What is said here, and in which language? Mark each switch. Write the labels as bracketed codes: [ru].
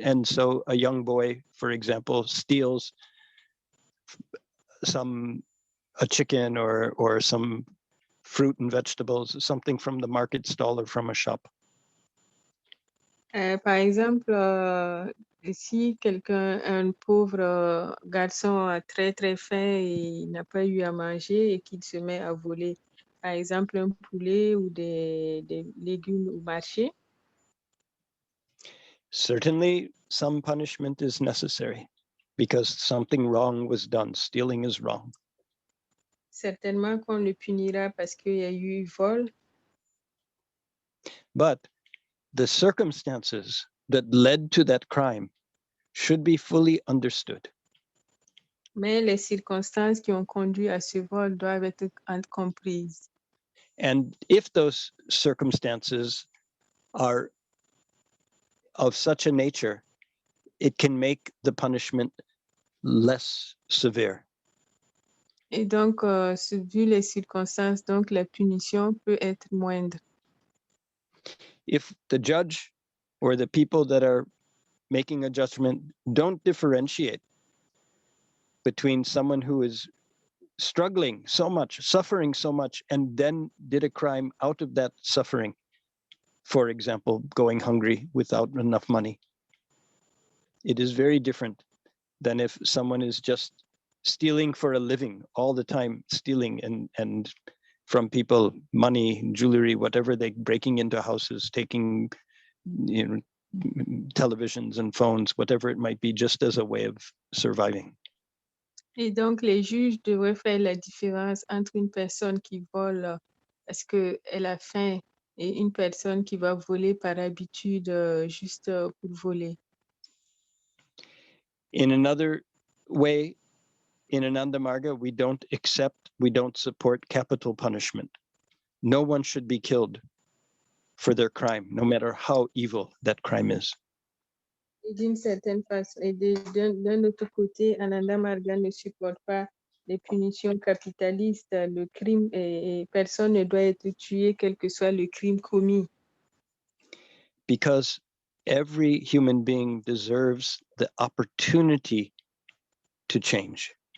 [en] And so a young boy, for example, steals a chicken or some fruit and vegetables, something from the market stall or from a shop. [fr] Par exemple, si un pauvre garçon a très très faim et n'a pas eu à manger et qu'il se met à voler, par exemple, un poulet ou des légumes au marché, [en] certainly some punishment is necessary because something wrong was done. Stealing is wrong. [fr] certainement qu'on le punira parce qu'il y a eu vol. [en] But the circumstances that led to that crime should be fully understood. [fr] Mais les circonstances qui ont conduit à ce vol doivent être comprises. [en] And if those circumstances are of such a nature, it can make the punishment less severe. [fr] Et donc, vu les circonstances, donc la punition peut être moindre. [en] If the judge or the people that are making a judgment don't differentiate between someone who is struggling so much, suffering so much, and then did a crime out of that suffering, for example, going hungry without enough money, it is very different than if someone is just stealing for a living all the time, stealing and from people money, jewelry, whatever, they breaking into houses, taking, you know, televisions and phones, whatever it might be, just as a way of surviving. [fr] Et donc, les juges devraient faire la différence entre une personne qui vole parce qu'elle a faim et une personne qui va voler par habitude juste pour voler. [en] In another way, in Ananda Marga, we don't support capital punishment. No one should be killed for their crime, no matter how evil that crime is. [fr] Et d'une certaine façon, et d'un autre côté, Ananda Marga ne supporte pas les punitions capitalistes, le crime, et personne ne doit être tué, quel que soit le crime commis. [en] Because every human being deserves the opportunity to change.